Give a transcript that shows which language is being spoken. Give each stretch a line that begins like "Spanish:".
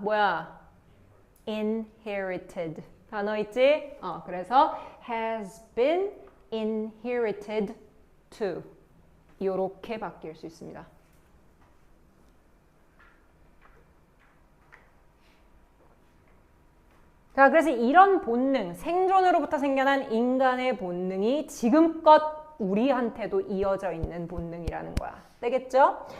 Korean: 뭐야? inherited. 단어 있지?
English: 그래서 has been inherited to.
Korean: 요렇게 바뀔 수 있습니다. 자, 그래서 이런 본능, 생존으로부터 생겨난 인간의 본능이 지금껏 우리한테도 이어져 있는 본능이라는 거야. 되겠죠?